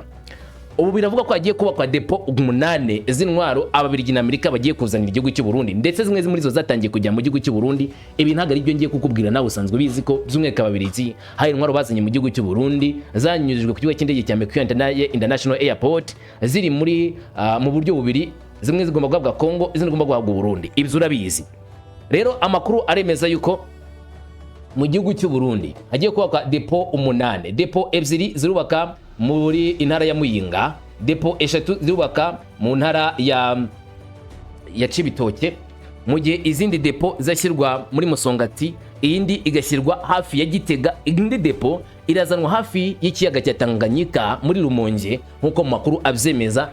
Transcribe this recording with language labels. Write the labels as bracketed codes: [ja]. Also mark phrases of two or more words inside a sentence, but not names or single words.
[rw] Ubu biravuga ko hagiye kubakwa depo 8 z'intwaro Ababiligi na Amerika bagiye kuzanira igihugu cy'u Burundi, ndetse zimwe muri zo zatangiye kujya mu gihugu cy'u Burundi. Ibi ntago ari byo ngiye kukubwira, nawe usanzwe bizi ko by'umweka Ababiligi hari intwaro bazanye mu gihugu cy'u Burundi zanyujijwe ku kigo cy'indege cya Iratinye International Airport ziri muri mu buryo bubiri, zimwe zigomba guhabwa Kongo, izindi zigomba guhabwa Burundi. Ibyo urabizi. Rero amakuru aremeza yuko mu gihugu cy'u Burundi hagiye kubakwa depo 8. Depo 2 zirubaka muri intara ya Muyinga, depo 3 zirubaka mu ntara ya Cibitoke, mu gihe izindi depo zashyirwa muri Musongati, iyindi igashyirwa hafi ya Gitega, indi depo irazanwa hafi y'ikiyaga cya Tanganyika muri Rumonge nkuko mu makuru abyemeza.